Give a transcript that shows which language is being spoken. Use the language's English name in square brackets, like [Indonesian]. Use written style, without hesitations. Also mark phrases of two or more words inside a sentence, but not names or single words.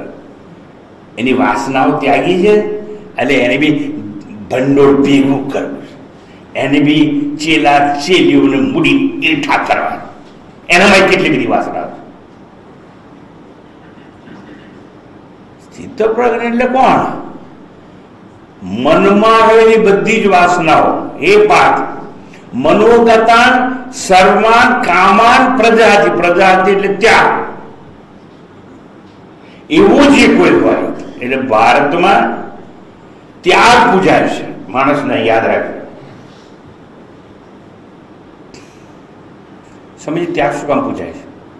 [Gujarati] એની વાસનાઓ ત્યાગી છે, એટલે એને બી ભંડોળ ભેગું કરવું છે, એને બી ચેલા ચેલીઓને મૂડી ઈઠા કરવા, એનામાં કેટલી બધી વાસનાઓ. સ્થિત પ્રજ્ઞ એટલે કોણ? મનમાં રહેલી બધી જ વાસનાઓ, એ પાઠ [Sanskrit] મનોગતાન સર્વાન કામાન પ્રજાતિ, [Gujarati] પ્રજાતિ એટલે ત્યાગ, એવું જે કોઈ હોય. એટલે ભારતમાં ત્યાગ પૂજાય છે. માણસને યાદ રાખે, સમજ ત્યાગ શું કામ પૂજાય છે?